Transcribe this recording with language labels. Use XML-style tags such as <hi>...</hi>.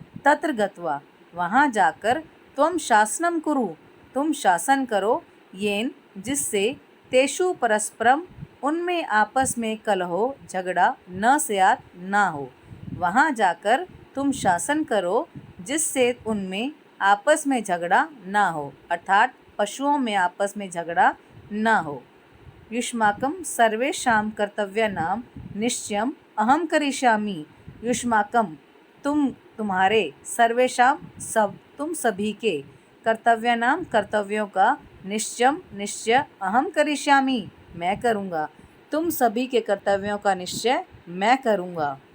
<sa>तत्र गत्वा</sa> <hi>वहाँ जाकर</hi> <sa>त्वं शासनं कुरु</sa> <hi>तुम शासन करो येन जिससे</hi> <sa>तेषु परस्परम</sa> <hi>उनमें आपस में</hi> <sa>कलहो</sa> <hi>झगड़ा</hi> <sa>न स्यात्</sa> <hi>ना हो। वहाँ जाकर तुम शासन करो जिससे उनमें आपस में झगड़ा ना हो, अर्थात पशुओं में आपस में झगड़ा ना हो।</hi> <sa>युष्माकं सर्वेषां कर्तव्यानां निश्चयम् अहं करिष्यामि। युष्माकं</sa> <hi>तुम्हारे</hi> <sa>सर्वेषां</sa> <hi>तुम सभी के</hi> <sa>कर्तव्यानां</sa> <hi>कर्तव्यों का निश्चय</hi> <sa>अहम करिष्यामि</sa> <hi>मैं करूँगा। तुम सभी के कर्तव्यों का निश्चय मैं करूँगा।</hi>